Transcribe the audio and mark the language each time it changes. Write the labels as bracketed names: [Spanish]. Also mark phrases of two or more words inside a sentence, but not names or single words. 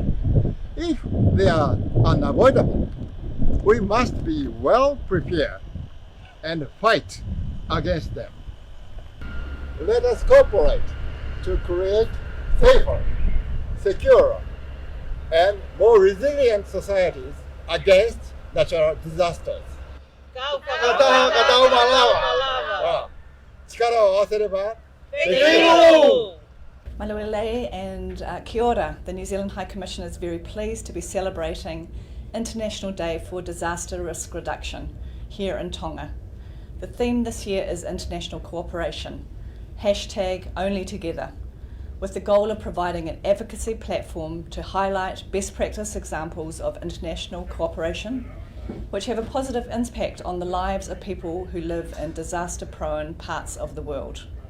[English] If they are unavoidable, we must be well prepared and fight against them. Let us cooperate to create safer, secure, and more resilient societies against natural disasters. [Tongan] Malu lahi and [Māori] kia ora. [English] The New Zealand High Commissioner is very pleased to be celebrating International Day for Disaster Risk Reduction here in Tonga. The theme this year is international cooperation, #OnlyTogether, with the goal of providing an advocacy platform to highlight best practice examples of international cooperation, which have a positive impact on the lives of people who live in disaster-prone parts of the world.